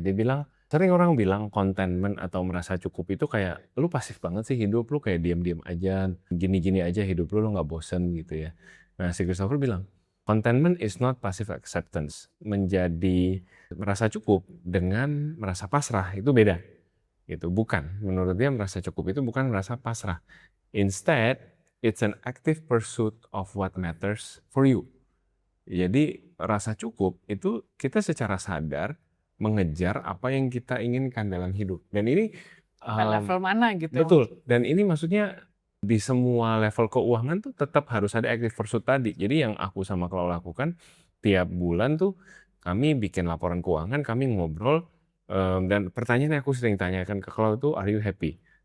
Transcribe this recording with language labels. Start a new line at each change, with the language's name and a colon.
Indonesian: Dia bilang, sering orang bilang contentment atau merasa cukup itu kayak, lu pasif banget sih hidup, lu kayak diam-diam aja, gini-gini aja hidup lu nggak bosen gitu ya. Nah, si Christopher bilang,
English: contentment is not passive acceptance.
Indonesian: Menjadi merasa cukup dengan merasa pasrah, itu beda. Gitu, bukan. Menurut dia merasa cukup itu bukan merasa pasrah.
English: Instead, it's an active pursuit of what matters for you.
Indonesian: Jadi rasa cukup itu kita secara sadar mengejar apa yang kita inginkan dalam hidup. Dan ini level mana gitu. Betul. Dan ini maksudnya di semua level keuangan tuh tetap harus ada active pursuit tadi. Jadi yang aku sama Klau lakukan tiap bulan tuh kami bikin laporan keuangan, kami ngobrol, dan pertanyaan yang aku sering tanyakan ke Klau itu,
English: are you happy?